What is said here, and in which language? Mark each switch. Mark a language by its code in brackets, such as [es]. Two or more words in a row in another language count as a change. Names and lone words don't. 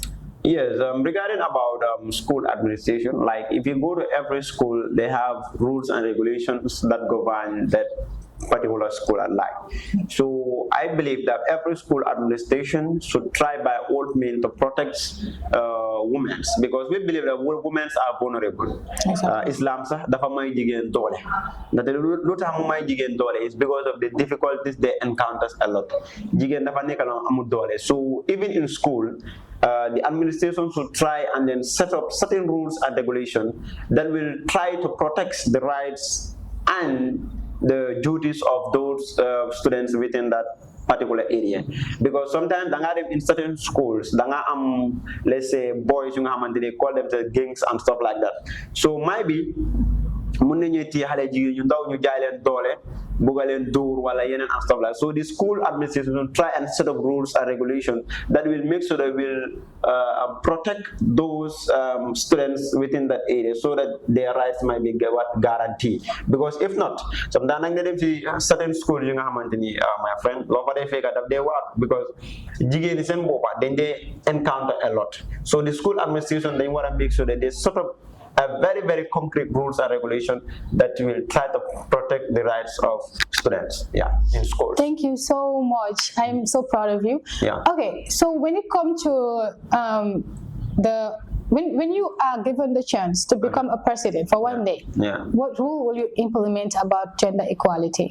[en] Yes, regarding about school administration, like if you go to every school, they have rules and regulations that govern that particular school and life. So I believe that every school administration should try by all means to protect women, because we believe that women are vulnerable. [wo] Islam dafa may jigen dole. Lu tax mu may jigen dole [en] is because of the difficulties they encounter a lot. [wo] Jigen dafa nekk lu amul dole. [en] So even in school, the administration should try and then set up certain rules and regulations that will try to protect the rights and the duties of those students within that particular area. Because sometimes in certain schools, let's say boys, they call them the gangs and stuff like that. So maybe [wo] mun nañu téye xale jigéen ñu ndaw ñu jaay leen doole bugalen dur wala yenen [en] and stuff like. So the school administration will try and set up rules and regulations that will make sure that will protect those students within that area, so that their rights might be guaranteed. Because if not, sometimes [wo] nga dem ci [en] certain school [wo] yi nga xamanteni [en] my friend [wo] lo fa defé ka daf day war, because jigéen sen bopa dañ [en] they encounter a lot. So the school administration, they want to make sure that they sort of a very, very concrete rules and regulation that will try to protect the rights of students, in schools. Thank you so much. I'm so proud of you. Yeah. Okay, so when it comes to when you are given the chance to become a president for one day, what rule will you implement about gender equality?